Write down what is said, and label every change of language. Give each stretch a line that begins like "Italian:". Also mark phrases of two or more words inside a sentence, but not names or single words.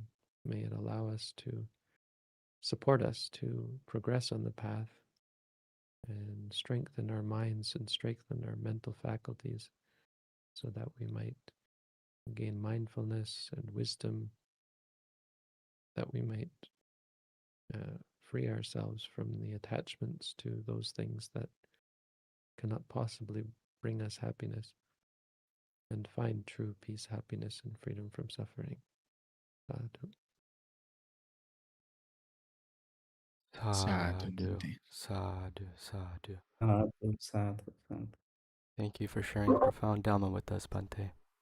English: May it allow us to support us to progress on the path and strengthen our minds and strengthen our mental faculties so that we might gain mindfulness and wisdom, that we might free ourselves from the attachments to those things that cannot possibly bring us happiness, and find true peace, happiness, and freedom from suffering.
Pali: Sadhu. Sadhu, Sadhu, Bhante. sadhu, sadhu. Sadhu, sadhu, sadhu.
English: Thank you for sharing profound Dhamma with us, Bhante.